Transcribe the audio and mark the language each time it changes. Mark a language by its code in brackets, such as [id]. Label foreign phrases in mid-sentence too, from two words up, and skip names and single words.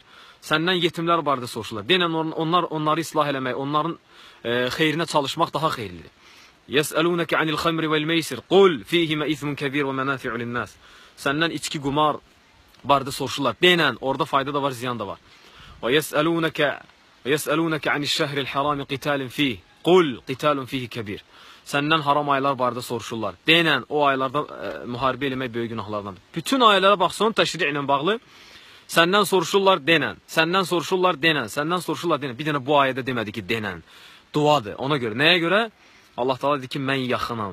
[az] Səndən yetimlər barədə soruşurlar. Denən onları islah eləmək, onların xeyrinə çalışmaq daha xeyirlidir. [ar] يسألونك عن الخمر والميسر قل فيهما إثم كبير ومنافع للناس. [az] Səndən içki, qumar barədə soruşurlar. Denən orada fayda da var, ziyan da var. [ar] وَيَسْأَلُونَكَ عَنِ الشَّهْرِ الْحَرَامِ قِتَالٍ فِيهِ قُلْ قِتَالٌ فِيهِ كَبِيرٌ. [az] Səndən haram aylar barədə soruşurlar. Denən, o aylarda müharibə eləmək böyük günahlardandır. Bütün aylara baxsın, təşri ilə bağlı. Səndən soruşurlar, denən. Səndən soruşurlar, denən. Səndən soruşurlar, denən. Bir dənə bu ayədə demədi ki, denən. Duadır. Ona görə. Nəyə görə? Allah Taala dedi ki, mən yaxınam.